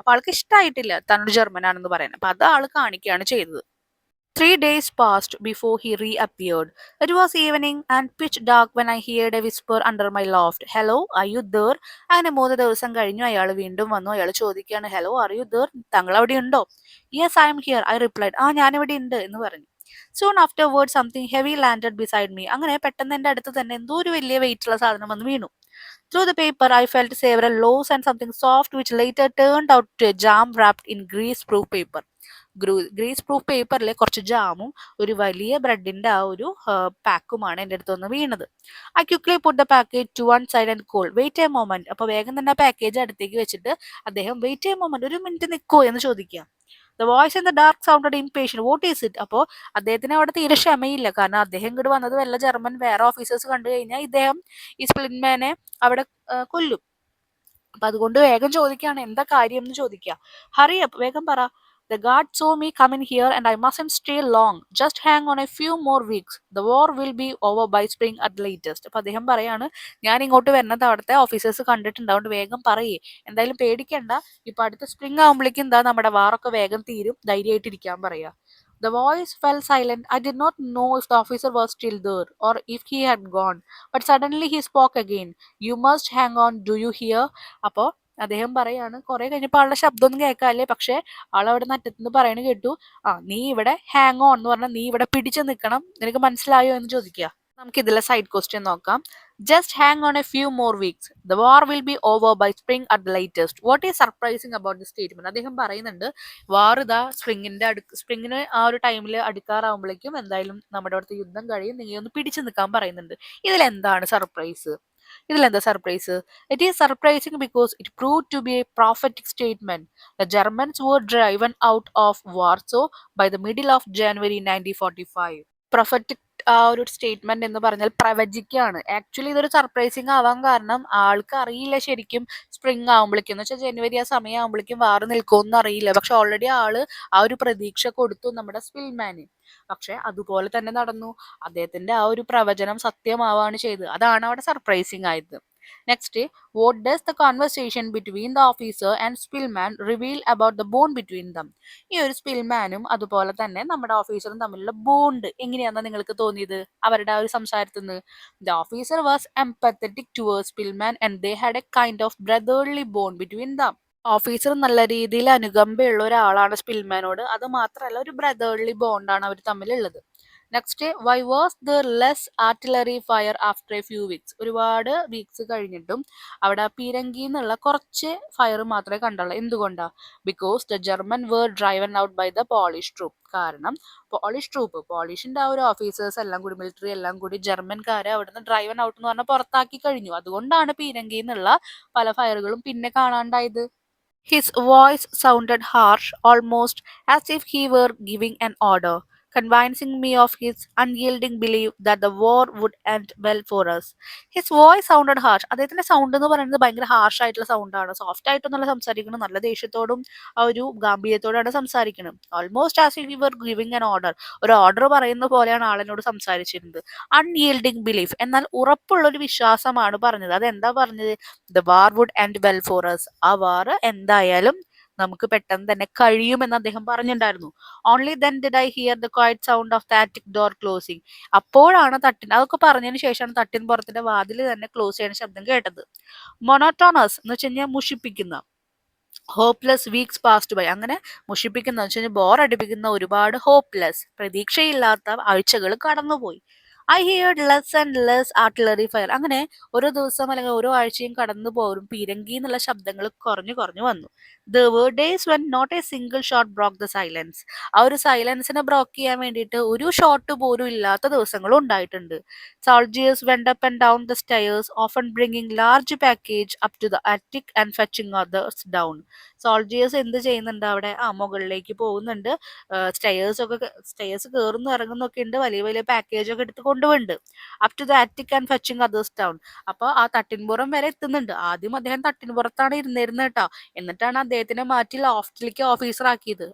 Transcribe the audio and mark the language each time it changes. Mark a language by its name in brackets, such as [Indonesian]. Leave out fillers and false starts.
[Malayalam] അപ്പൊ ആൾക്ക് ഇഷ്ടമായിട്ടില്ല തന്നോട് ജർമ്മൻ ആണെന്ന് പറയുന്നത്. അപ്പൊ അത് ആള് കാണിക്കുകയാണ് ചെയ്തത്. [English] 3 days passed before he reappeared. It was evening and pitch dark when I heard a whisper under my loft. Hello, are you there? [Malayalam] അങ്ങനെ 3 ദിവസം കഴിഞ്ഞു, അയാൾ വീണ്ടും വന്നു. അയാൾ ചോദിക്കുകയാണ്, [English] hello, are you there, [Malayalam] താങ്കൾ അവിടെ ഉണ്ടോ? [English] yes I am here, I replied, [Malayalam] ഞാനിവിടെ ഉണ്ട് എന്ന് പറഞ്ഞു. [English] Soon afterward something heavy landed beside me. [Malayalam] അങ്ങനെ പെട്ടെന്ന് എൻ്റെ അടുത്ത് തന്നെ എന്തോ ഒരു വലിയ വെയിറ്റുള്ള സാധനം വന്ന് വീണു. [English] Through the paper I felt several lows and something soft which later turned out to a jam wrapped in grease proof paper. [Malayalam] Greece proof പേപ്പറിലെ കുറച്ച് ജാമും ഒരു വലിയ ബ്രെഡിന്റെ ആ ഒരു പാക്കുമാണ് എൻ്റെ അടുത്ത് വന്ന് വീണത്. [English] I quickly put the package to one side and call wait a moment. [Malayalam] അപ്പൊ വേഗം തന്നെ ആ പാക്കേജ് അടുത്തേക്ക് വെച്ചിട്ട് അദ്ദേഹം വെയിറ്റ് എ മൊമെന്റ്, ഒരു മിനിറ്റ് നിൽക്കോ എന്ന് ചോദിക്കുക. [English] The voice in the dark sounded impatient, what is it? [Malayalam] അപ്പോൾ അദ്ദേഹത്തിന് അവിടെ തീരെ ക്ഷമയില്ല, കാരണം അദ്ദേഹം ഇങ്ങോട്ട് വന്നത് വല്ല ജർമ്മൻ വേറെ ഓഫീസേഴ്സ് കണ്ടു കഴിഞ്ഞാൽ ഇദ്ദേഹം ഈ സ്പ്ലിൻമാനെ അവിടെ കൊല്ലും. അപ്പൊ അതുകൊണ്ട് വേഗം ചോദിക്കുകയാണ്, എന്താ കാര്യം എന്ന് ചോദിക്കുക. [English] hurry up, [Malayalam] വേഗം പറ. [English] The guard saw me come in here and I mustn't stay long. Just hang on a few more weeks. The war will be over by spring at the latest. [Malayalam] അപ്പൊ അദ്ദേഹം പറയാണ്, ഞാൻ ഇങ്ങോട്ട് വരുന്നത് അവിടുത്തെ officers കണ്ടിട്ടുണ്ട്, അതുകൊണ്ട് വേഗം പറയേ, എന്തായാലും പേടിക്കണ്ട, ഇപ്പൊ അടുത്ത സ്പ്രിംഗ് ആകുമ്പോഴേക്കും എന്താ നമ്മുടെ വാറൊക്കെ വേഗം തീരും, ധൈര്യമായിട്ട് ഇരിക്കാൻ പറയാ. [English] The voice fell silent. I did not know if the officer was still there or if he had gone. But suddenly he spoke again. You must hang on. Do you hear? [Malayalam] അപ്പോൾ അദ്ദേഹം പറയാണ്, കുറെ കഴിഞ്ഞപ്പോൾ ആളുടെ ശബ്ദമൊന്നും കേൾക്കാല്ലേ, പക്ഷെ ആളവിടെ നറ്റത്തുനിന്ന് പറയണ കേട്ടു, നീ ഇവിടെ ഹാങ് ഓൺ എന്ന് പറഞ്ഞാൽ നീ ഇവിടെ പിടിച്ചു നിൽക്കണം, നിനക്ക് മനസ്സിലായോ എന്ന് ചോദിക്കുക. നമുക്ക് ഇതിലെ സൈഡ് ക്വസ്റ്റ്യൻ നോക്കാം. [English] Just hang on a few more weeks, the war will be over by spring at the latest. What is surprising about the statement? [Malayalam] അദ്ദേഹം പറയുന്നുണ്ട്, വാർ ഇതാ സ്പ്രിങ്ങിന് ആ ഒരു ടൈമിൽ അടുക്കാറാവുമ്പോഴേക്കും എന്തായാലും നമ്മുടെ അടുത്ത് യുദ്ധം കഴിയും, നീ ഒന്ന് പിടിച്ചു നിൽക്കാൻ പറയുന്നുണ്ട്. ഇതിലെന്താണ് സർപ്രൈസ്? ഇതിലെന്താ surprise? [English] It is surprising because it prove to be a prophetic statement. The Germans were driven out of Warsaw by the middle of January 1945. [Malayalam] Prophetic ആ ഒരു സ്റ്റേറ്റ്മെന്റ് എന്ന് പറഞ്ഞാൽ പ്രവചിക്കുകയാണ്. ആക്ച്വലി ഇതൊരു സർപ്രൈസിങ് ആവാൻ കാരണം ആൾക്ക് അറിയില്ല ശരിക്കും സ്പ്രിംഗ് ആകുമ്പോഴേക്കും, എന്ന് വെച്ചാൽ ജനുവരി ആ സമയം ആകുമ്പോഴേക്കും വാർ നിൽക്കുമെന്ന് അറിയില്ല. പക്ഷെ ഓൾറെഡി ആള് ആ ഒരു പ്രതീക്ഷ കൊടുത്തു നമ്മുടെ സ്പിൽമാന്. പക്ഷെ അതുപോലെ തന്നെ നടന്നു, അദ്ദേഹത്തിന്റെ ആ ഒരു പ്രവചനം സത്യമാവാണ് ചെയ്തത്. അതാണ് അവിടെ സർപ്രൈസിങ് ആയത്. [English] Next, what does the conversation between the officer and Spillman reveal about the bond between them? [Malayalam] ഈ ഒരു സ്പിൽമാനും അതുപോലെ തന്നെ നമ്മുടെ ഓഫീസറും തമ്മിലുള്ള ബോണ്ട് എങ്ങനെയാണെന്ന് നിങ്ങൾക്ക് തോന്നിയത് അവരുടെ ആ ഒരു സംസാരത്തിൽ നിന്ന്? [English] The officer was empathetic towards Spillman and they had a kind of brotherly bond between them. [Malayalam] Officer നല്ല രീതിയിൽ അനുകമ്പയുള്ള ഒരാളാണ് സ്പിൽമാനോട്, അത് മാത്രമല്ല ഒരു brotherly ബോണ്ടാണ് our തമ്മിലുള്ളത്. [English] Next, why was there less artillery fire after a few weeks? [Malayalam] ഒരുപാട് വീക്സ് കഴിഞ്ഞിട്ടും അവിടെ പീരങ്കി എന്നുള്ള കുറച്ച് ഫയർ മാത്രമേ കണ്ടുള്ളൂ. എന്തുകൊണ്ടാ? [English] Because the German were driven out by the Polish troop. [Malayalam] കാരണം പോളിഷിന്റെ ആ ഒരു ഓഫീസേഴ്സ് എല്ലാം കൂടി, മിലിറ്ററി എല്ലാം കൂടി ജർമ്മൻകാരെ അവിടുന്ന് ഡ്രൈവൻ ഔട്ട് എന്ന് പറഞ്ഞാൽ പുറത്താക്കി കഴിഞ്ഞു. അതുകൊണ്ടാണ് പീരങ്കി എന്നുള്ള പല ഫയറുകളും പിന്നെ കാണാണ്ടായത്. [English] His voice sounded harsh, almost as if he were giving an order, convincing me of his unyielding belief that the war would end well for us. His voice sounded harsh. [Malayalam] അദ്ദേഹത്തിന്റെ സൗണ്ട് എന്ന് പറയുന്നത് ഭയങ്കര harsh ആയിട്ടുള്ള സൗണ്ടാണ്. Soft ആയിട്ടൊന്നല്ല സംസാരിക്കുന്നത്, നല്ല ദേഷ്യത്തോടും ആ ഒരു ഗാംഭീര്യത്തോടാണ് സംസാരിക്കുന്നത്. [English] almost as if he were giving an order, [Malayalam] ഒരു ഓർഡർ പറയുന്ന പോലെയാണ് ആളിനോട് സംസാരിച്ചിരുന്നത്. അൺയീൽഡിങ് ബിലീഫ്, എന്നാൽ ഉറപ്പുള്ള ഒരു വിശ്വാസമാണ് പറഞ്ഞത്. അതെന്താ പറഞ്ഞത്? [English] The war would end well for us. [Malayalam] ആ വാർ എന്തായാലും നമുക്ക് പെട്ടെന്ന് തന്നെ കഴിയുമെന്ന് അദ്ദേഹം പറഞ്ഞിട്ടുണ്ടായിരുന്നു. [English] Only then did I hear the quiet sound of the attic door closing. [Malayalam] അപ്പോഴാണ് അതൊക്കെ പറഞ്ഞതിന് ശേഷമാണ് തട്ടിൻ പുറത്തിന്റെ വാതിൽ തന്നെ ക്ലോസ് ചെയ്യുന്ന ശബ്ദം കേട്ടത്. മൊണോട്ടോണസ് എന്ന് വെച്ച് കഴിഞ്ഞാൽ മുഷിപ്പിക്കുന്ന, [English] hopeless weeks past by, [Malayalam] അങ്ങനെ മുഷിപ്പിക്കുന്ന വെച്ച് കഴിഞ്ഞാൽ ബോർ അടിപ്പിക്കുന്ന ഒരുപാട് ഹോപ്പ്ലെസ്, പ്രതീക്ഷയില്ലാത്ത ആഴ്ചകൾ കടന്നുപോയി. [English] I heard less and less artillery fire. [Malayalam] അങ്ങനെ ഓരോ ദിവസം അല്ലെങ്കിൽ ഓരോ ആഴ്ചയും കടന്നു പോരും പീരങ്കി എന്നുള്ള ശബ്ദങ്ങൾ കുറഞ്ഞു കുറഞ്ഞു വന്നു. [English] There were days when not a single shot broke the silence. [Malayalam] ആ ഒരു സൈലൻസിനെ ബ്രോക്ക് ചെയ്യാൻ വേണ്ടിയിട്ട് ഒരു ഷോട്ട് പോലും ഇല്ലാത്ത ദിവസങ്ങളും ഉണ്ടായിട്ടുണ്ട്. [English] Soldiers went up and down the stairs, often bringing large package up to the attic and fetching others down. [Malayalam] Soldiers എന്ത് ചെയ്യുന്നുണ്ട് അവിടെ? മുകളിലേക്ക് പോകുന്നുണ്ട്, സ്റ്റെയേഴ്സ് കയറുന്നു ഇറങ്ങുന്നൊക്കെ ഉണ്ട്, വലിയ വലിയ പാക്കേജ് ഒക്കെ എടുത്ത് കൊണ്ടുപോകുന്നുണ്ട്. [English] Up to the attic and fetching others down. [Malayalam] അപ്പോൾ ആ തട്ടിൻപുറം വരെ എത്തുന്നുണ്ട്. ആദ്യം അദ്ദേഹം തട്ടിൻപുറത്താണ് ഇരുന്നിരുന്നത് കേട്ടോ. എന്നിട്ടാണ് അദ്ദേഹത്തിനെ മാറ്റി ലോഫ്റ്റിലേക്ക് ഓഫീസർ ആക്കിയത്.